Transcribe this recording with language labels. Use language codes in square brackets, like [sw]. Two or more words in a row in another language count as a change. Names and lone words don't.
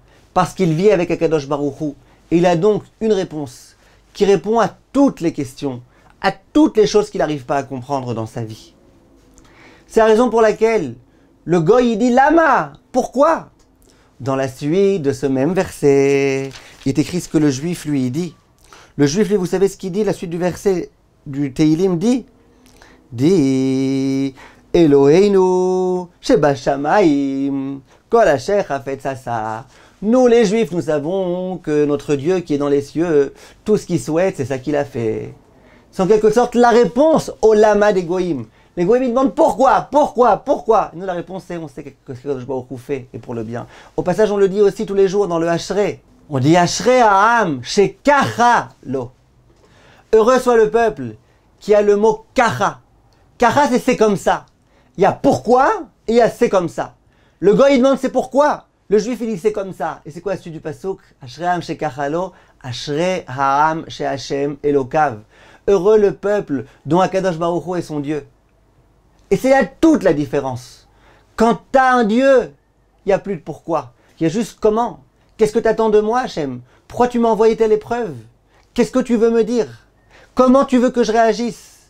[fr] Parce qu'il vit avec [he] הקדוש ברוך הוא. [fr] Et il a donc une réponse qui répond à toutes les questions, à toutes les choses qu'il n'arrive pas à comprendre dans sa vie. C'est la raison pour laquelle le goy il dit Lama. Pourquoi? Dans la suite de ce même verset, il est écrit ce que le juif lui il dit. Le juif lui, vous savez ce qu'il dit? La suite du verset du Teilim dit [he] אלוהינו שבשמים כל אשר חפץ עשה. [fr] Nous les juifs, nous savons que notre Dieu qui est dans les cieux, tout ce qu'il souhaite, c'est ça qu'il a fait. C'est en quelque sorte la réponse au lama des goïms. Les goïms ils demandent pourquoi? Nous la réponse c'est on sait que ce que [he] קדוש ברוך הוא [fr] fait et pour le bien. Au passage on le dit aussi tous les jours dans le Ashrei. On dit [he] אשרי העם שככה לו. [fr] Heureux soit le peuple qui a le mot kacha. Kacha c'est comme ça. Il y a pourquoi et il y a c'est comme ça. Le goï il demande c'est pourquoi. Le juif, il dit c'est comme ça. Et c'est quoi la suite du pasuk? [he] אשרי העם שככה לו, אשרי העם שה' אלקיו. [fr] Heureux le peuple dont [he] הקדוש ברוך הוא [fr] est son Dieu. Et c'est là toute la différence. Quand tu as un Dieu, il n'y a plus de pourquoi. Il y a juste comment. Qu'est-ce que tu attends de moi, Hachem? Pourquoi tu m'as envoyé telle épreuve? Qu'est-ce que tu veux me dire? Comment tu veux que je réagisse?